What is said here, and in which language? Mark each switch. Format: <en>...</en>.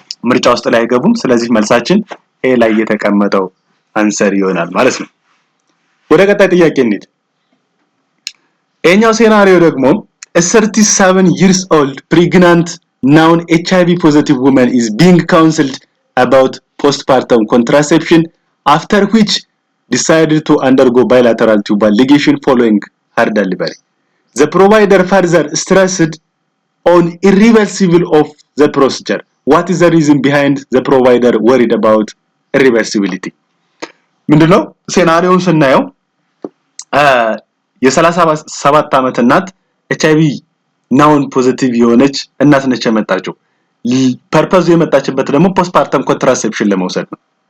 <am>ምርጫ ውስጥ ላይ አይገቡም ስለዚህ መልሳችን ኤ ላይ የተቀመጠው አንሰር ይሆናል ማለት ነው ወደ ቀጣይ ጥያቄ እንሂድ ኤኛው ሴናሪዮ ደግሞ</am> <en>a 37 years old pregnant known HIV positive woman is being counseled about postpartum contraception after which decided to undergo bilateral tubal ligation following her delivery the provider further stressed on irreversible of the procedure. What is the reason behind the provider worried about irreversibility?</en> <am>ምንድነው ሴናሪዮውን ስናየው የ37 ዓመት እናት ኤችአይቪ ናውን ፖዚቲቭ የሆነች እናት ነች የመጣችው ፐርፐዙ የመጣችበት ደግሞ ፖስትፓርተም ኮንትራሴፕሽን ለመውሰድ ነው</am>